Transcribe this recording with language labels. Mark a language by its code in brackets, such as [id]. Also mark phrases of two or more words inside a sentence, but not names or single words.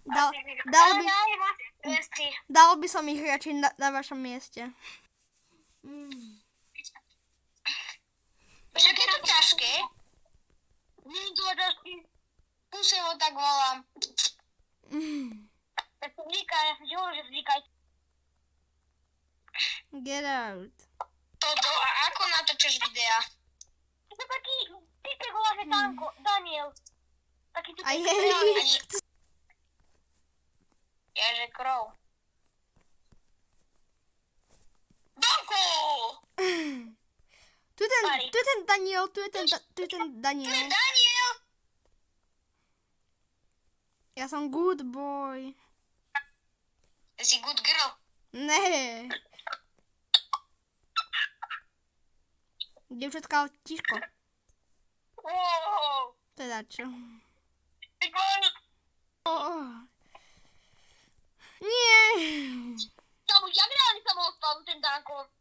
[sk] Dal by som ich radšej na vašom mieste. Však je to ťažké. Nie je to ťažké. Kuse ho tak volám. Tak to vzniká, ja som ti hovoril, že vzniká. [en] Get out. [sk] A ako natočíš videa? To je taký typek volá, že Danko, Daniel. Taký typek. Aj hej. Ježe krov. Danko! Tu je ten Daniel, tu je ten To je Daniel. Daniel! Ja som [en] good boy. [sk] Ty si [en] good girl. [sk] Ne. Dievčatka, tiško. Wow. Teda čo? Nie. Jak reálne sa mohol spávnuť ten Danko?